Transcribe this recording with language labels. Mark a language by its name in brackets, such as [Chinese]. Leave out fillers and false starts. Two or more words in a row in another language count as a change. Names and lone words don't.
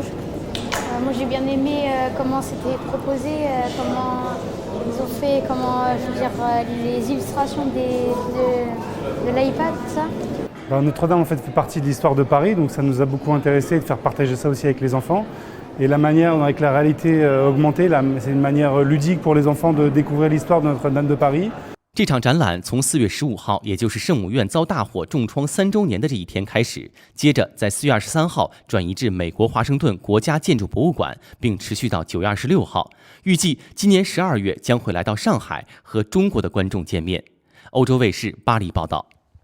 [French] Moi j'ai bien aimé comment c'était proposé, comment ils ont fait, les illustrations de l'iPad, tout ça. Notre-Dame en fait partie de l'histoire de Paris, donc ça nous a beaucoup intéressé de faire partager ça aussi avec les enfants. Et la manière avec la réalité augmentée, c'est une manière ludique pour les enfants de découvrir l'histoire de Notre-Dame de Paris. [Chinese] 这场展览从4月15号，也就是圣母院遭大火重创3周年的这一天开始，接着在4月23号转移至美国华盛顿国家建筑博物馆，并持续到9月26号。预计今年12月将会来到上海和中国的观众见面。欧洲卫视巴黎报道。